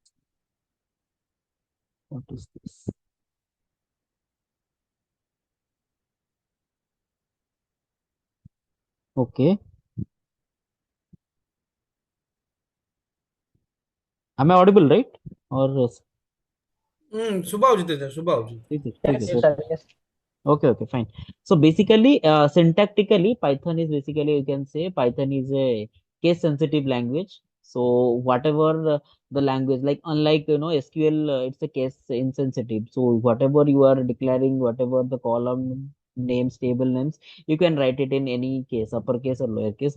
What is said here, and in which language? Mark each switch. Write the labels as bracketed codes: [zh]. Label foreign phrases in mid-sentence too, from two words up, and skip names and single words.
[en] What is this? Okay. Am I audible, right? Or [or] ଶୁଭା ହଉଛି ତେଜା, ଶୁଭା ହଉଛି। [hi] ठीक है, ठीक [en] Yes, [hi] है, [en] yes, okay. sir. Yes. Okay, fine. So basically, syntactically, Python is basically, you can say Python is a case sensitive language. So whatever the language, like unlike SQL, it's a case insensitive. So whatever you are declaring, whatever the column names, table names, you can write it in any case, uppercase or lowercase.